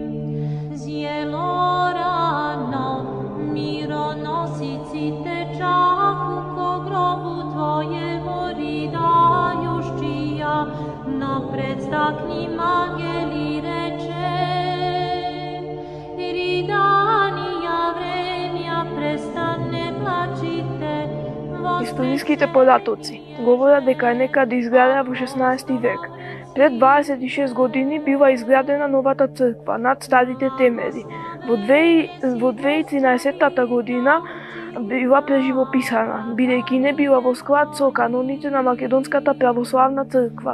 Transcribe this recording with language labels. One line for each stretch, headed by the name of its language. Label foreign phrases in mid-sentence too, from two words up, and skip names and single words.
Church Slavic: Зело рано, мироносицы течаху ко гробу Твоему рыдающыя, но предстакни ангели рече, рыданія время престане плачите.
Macedonian: Историските податоци говорат дека е некаде изградена во 16 век. Пред 26 години бива изградена новата црква над старите темели. Во 2013 година била преживописана, бидејќи не била во склад со каноните на Македонската православна црква.